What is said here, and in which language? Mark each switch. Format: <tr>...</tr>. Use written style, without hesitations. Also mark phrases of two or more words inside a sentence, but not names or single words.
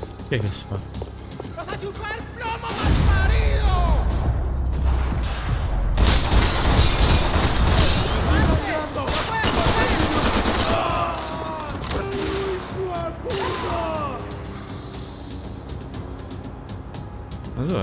<it>Chi è che spara?</it> <es>¡Vas a chupar plomo, malparido!</es> <it>Ma dov'è?</it>